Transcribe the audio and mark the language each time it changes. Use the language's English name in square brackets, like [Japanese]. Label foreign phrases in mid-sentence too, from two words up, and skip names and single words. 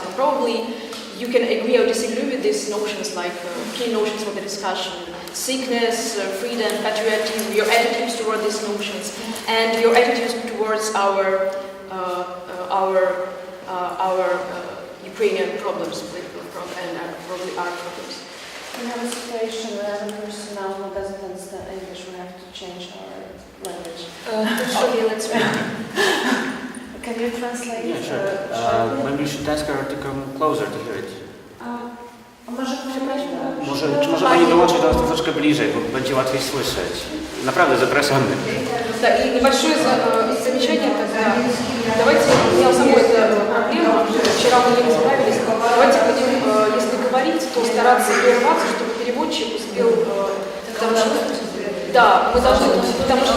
[English] And probably you can agree or disagree with these notions, like key notions for the discussion: sickness, freedom, patriotism, your attitudes toward these notions, and your attitudes towards our Ukrainian problems, political problems, and probably our problems. We have a situation where a person now who doesn't understand English, we have to change our language. Okay, let's try. Can you translate? Yeah, sure. Maybe you should ask her to come closer to hear it. [Polish] Czy może Pani dołączyć do nas troszeczkę bliżej, bo będzie łatwiej słyszeć. Naprawdę, zapraszamy. [Russian] Да, и небольшое замечание тогда. Давайте, я самой это проблема, вчера мы не справились. Давайте будем, если говорить, то стараться прерваться, чтобы переводчик успел, потому что, да, мы должны, потому что...